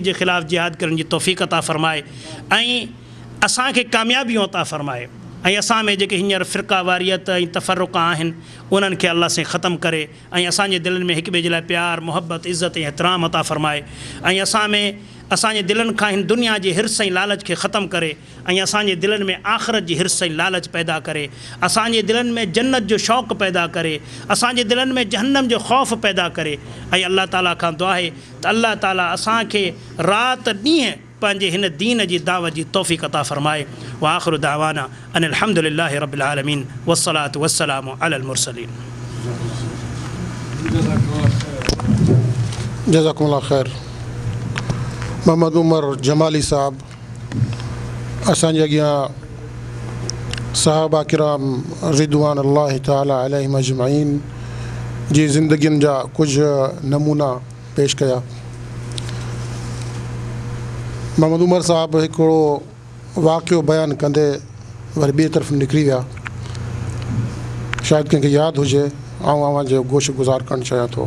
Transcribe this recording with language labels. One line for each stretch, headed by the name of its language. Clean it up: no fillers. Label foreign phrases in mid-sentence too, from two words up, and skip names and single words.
Sindhi: जे ख़िलाफ़ु जिहाद करण जी तौफ़ीक़ अता फ़रमाए ऐं असांखे कामयाबियूं अता फ़रमाए ऐं असां में जेके हींअर फ़िरका वारियत ऐं तफ़रुक़ आहिनि उन्हनि खे अल्लाह से ख़तमु करे ऐं असांजे दिलनि में हिक ॿिए जे लाइ प्यार मुहबत इज़त ऐं एतिराम अता फ़रमाए ऐं असां में असांजे दिलनि खां हिन दुनिया जी हिर्स ऐं लालच खे ख़तमु करे ऐं असांजे दिलनि में आख़िरत जी हिर्स ऐं लालच पैदा करे, असांजे दिलनि में जन्नत जो शौक़ु पैदा करे, असांजे दिलनि में जहन्नम जो ख़ौफ़ पैदा करे। ऐं अल्लाह ताला खां दुआ आहे त अल्लाह ताला असांखे राति ॾींहुं पंहिंजे हिन दीन जी दावत जी तौफ़ीक़ अता फ़रमाए।
Arabic: وآخر دعوانا أن الحمد لله رب العالمين والصلاة والسلام على المرسلين. جزاكم الله خير.
Sindhi: मोहम्मद उमर जमाली साहब असांजे अॻियां सहाबा किराम
Arabic: رضوان الله تعالى عليهم أجمعين
Sindhi: जी ज़िंदगियुनि जा कुझु नमूना पेश कया। मोहम्मद उमर साहब हिकिड़ो वाक़ियो बयानु कंदे वरी ॿिए तरफ़ निकिरी विया, शायदि कंहिंखे यादि हुजे, आउं जो गोश गुज़ार करणु चाहियां थो।